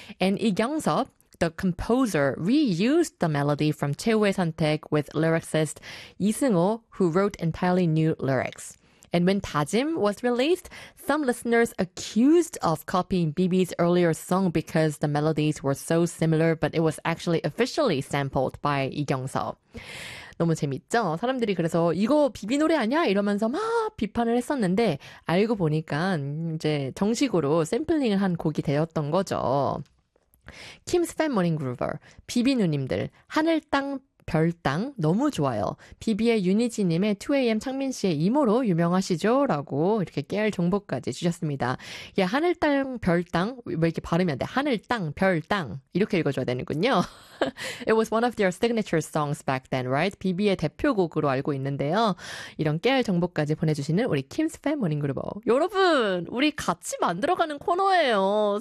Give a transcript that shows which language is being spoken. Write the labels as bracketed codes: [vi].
[en] And Lee Kyung-seop, the composer, reused the melody from 최후의 선택 with lyricist Lee Seung-ho, who wrote entirely new lyrics. And when 다짐 was released, some listeners accused of copying BB's earlier song because the melodies were so similar, but it was actually officially sampled by Lee Kyung-seop. [ko] 너무 재밌죠? 사람들이 그래서 이거 비비 노래 아니야? 이러면서 막 비판을 했었는데 알고 보니까 이제 정식으로 샘플링을 한 곡이 되었던 거죠. Kim's Fan Morning Groover, 비비 누님들, 하늘 땅 별 땅 너무 좋아요. 비비의 유니지님의 2AM 창민 씨의 이모로 유명하시죠? 라고 이렇게 깨알 정보까지 주셨습니다. 예, 하늘 땅 별 땅 왜 이렇게 발음이 안 돼? 하늘 땅 별 땅 이렇게 읽어줘야 되는군요. [en] It was one of their signature songs back then, right? [ko] 비비의 대표곡으로 알고 있는데요. 이런 깨알 정보까지 보내주시는 우리 Kim's Fan Morning Groover. 여러분, 우리 같이 만들어가는 코너예요.